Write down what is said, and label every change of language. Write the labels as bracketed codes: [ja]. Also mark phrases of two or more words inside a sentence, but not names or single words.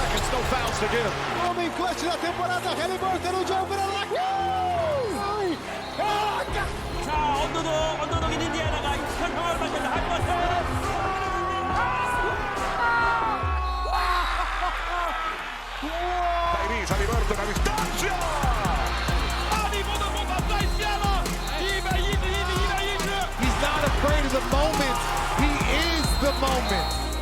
[en] no fouls to give. [pt] Homem clutch da temporada, Halliburton no jogo para lá. [ko] 자, 언더독인 인디애나가 익숙한 상황을 만든다. 할리버튼. [it] Tyrese Halliburton a distanza. [en] He's not afraid of the moment. He is the moment.